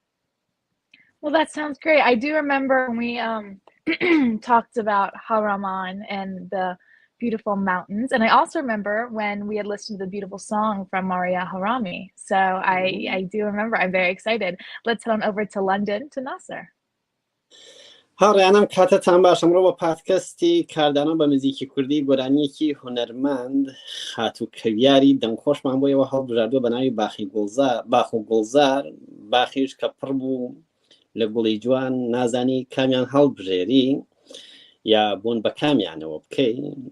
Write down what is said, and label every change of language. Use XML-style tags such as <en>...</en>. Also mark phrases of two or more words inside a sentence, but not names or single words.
<en>Well, that sounds great. I do remember when we talked about Hawraman and the beautiful mountains. And I also remember when we had listened to the beautiful song from Maria Harami. So I do remember. I'm very excited. Let's head on over to London to Naser.</en> <ckb>هاڕیانم کاتتان باش ئەمڕۆ بە پادکەستی کاردانەوە بە موزیکی کوردی گۆرانیەکی هونەرمەند خاتوو کەویاری دەمخۆشمان بۆ ئێوە هەڵبژاردووە بە ناوی باخ و گوڵزار باخیش کە پڕ بوو لە گوڵی جوان نازانی کامیان هەڵبژێری یا بوون بە کامیانەوە بکەی</ckb>